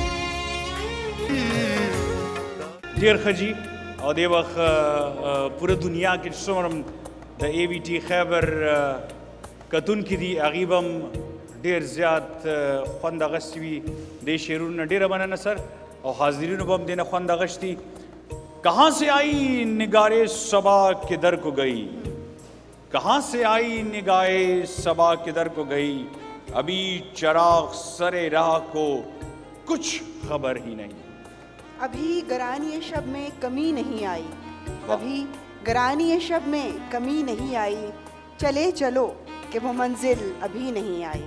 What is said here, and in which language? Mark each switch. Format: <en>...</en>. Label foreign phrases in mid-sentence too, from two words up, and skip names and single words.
<ps>ډېر ښه جي او دې وخت پوره دنیا کې څومره د اے وي ټي خیبر کتونکي دي هغوی به هم ډېر زیات خوند اخیستی وي دې شعرونو نه ډېره مننه سر او حاضرینو به هم دې نه خوند اخیستی</ps> <ur>کہاں سے آئی نگارے صبا کدھر کو گئی کہاں سے آئی نگاہ صبا کدھر کو گئی ابھی چراغ سر راہ کو کچھ خبر ہی نہیں ابھی گرانی شب میں کمی نہیں آئی ابھی گرانی شب میں کمی نہیں آئی چلے چلو کہ وہ منزل ابھی نہیں آئی</ur>